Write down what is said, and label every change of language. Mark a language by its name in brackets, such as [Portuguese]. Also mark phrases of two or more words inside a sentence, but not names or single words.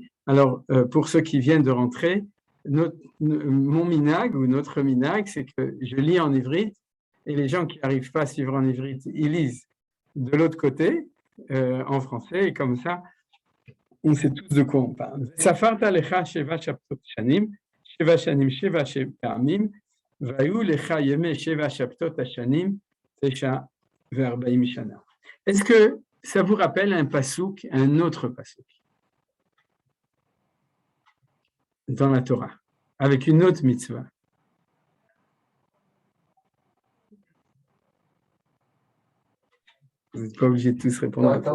[French] Alors, pour ceux qui viennent de rentrer, mon minag ou notre minag, c'est que je lis en ivrite et les gens qui n'arrivent pas à suivre en ivrite, ils lisent de l'autre côté, en français, et comme ça, on sait tous de quoi on parle. [Hebrew] וספרת לך שבע שבתות שנים שבע שנים שבע פעמים, והיו לך ימי שבע שבתות השנים, 49 שנה. [French] Est-ce que ça vous rappelle un pasouk, un autre pasouk dans la Torah, avec une autre mitzvah? Vous n'êtes pas obligé de tous répondre.